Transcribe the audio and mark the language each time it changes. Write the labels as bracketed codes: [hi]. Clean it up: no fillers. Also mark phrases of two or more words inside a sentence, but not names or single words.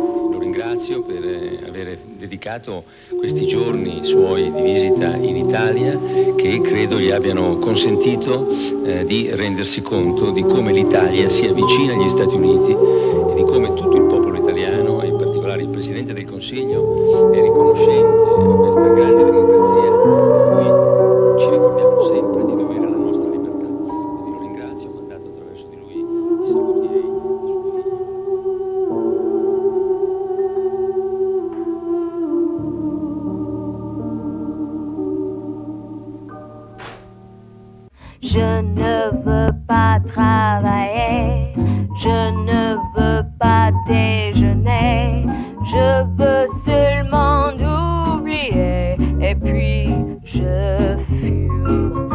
[it] Lo ringrazio per aver dedicato questi giorni suoi di visita in Italia, che credo gli abbiano consentito di rendersi conto di come l'Italia sia vicina agli Stati Uniti e di come tutto il popolo italiano, e in particolare il Presidente del Consiglio, è riconoscente a questa grande democrazia a cui ci ricordiamo sempre di dovere alla nostra libertà. Quindi lo ringrazio, ho mandato attraverso di lui i saluti a suo figlio. [fr] Je ne veux pas travailler, je ne veux pas déjeuner, je veux seulement oublier et puis je fume.